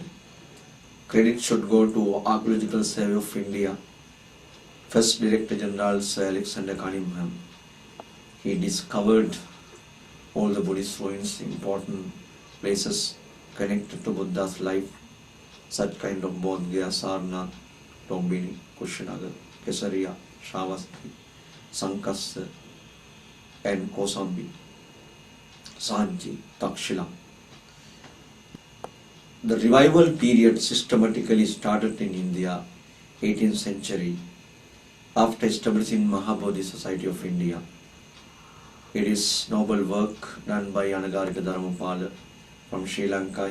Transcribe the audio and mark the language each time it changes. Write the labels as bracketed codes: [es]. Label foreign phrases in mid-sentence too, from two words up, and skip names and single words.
[en] Credit should go to Archaeological Survey of India, First Director General Sir Alexander Cunningham. He discovered all the Buddhist ruins, important places connected to Buddha's life, such kind of Bodh Gaya, Sarnath, Lumbini, Kushinagar, Kesaria, Sravasti, Sankassa, and Kosambi, Sanchi, Takshila. The revival period systematically started in India, 18th century, after establishing Mahabodhi Society of India. It is noble work done by Anagarika Dharmapala from Sri Lanka.